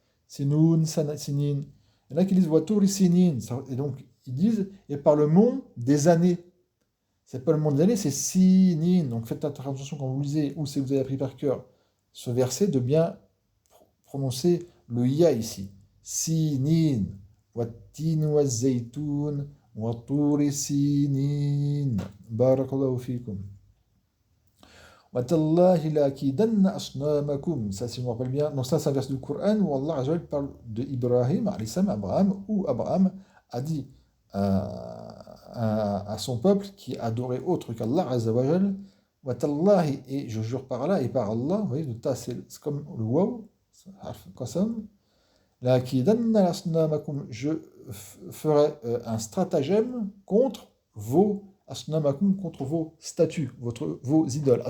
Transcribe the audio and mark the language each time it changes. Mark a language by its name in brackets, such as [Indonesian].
[French] Sinoun, Sana, Sinin. Il y en a qui disent Waturi Sinin. Et donc, ils disent, et par le mont des années. C'est pas le monde des années, c'est Sinin. Donc faites attention quand vous lisez, ou si vous avez appris par cœur ce verset, de bien prononcer le ya ici. Sinin. [Arabic] والتين والزيتون وطور سينين بارك الله فيكم وتالله لأكيدن أصنامكم. [French] Ça, si je me rappelle bien. Donc ça, c'est un verset du Coran où Allah Azza wa Jalla parle de Ibrahim, alayhi salam, Abraham, où Abraham a dit à son peuple qui adorait autre qu'Allah Azza wa Jalla, [Arabic] wa tallahi, [French] et je jure par Allah et par Allah, vous voyez, le ta c'est comme le waw, c'est harf qasam, [Arabic] la'akidanna asnamakum, [French] je ferai un stratagème contre vos asnamakum, contre vos statues, vos idoles.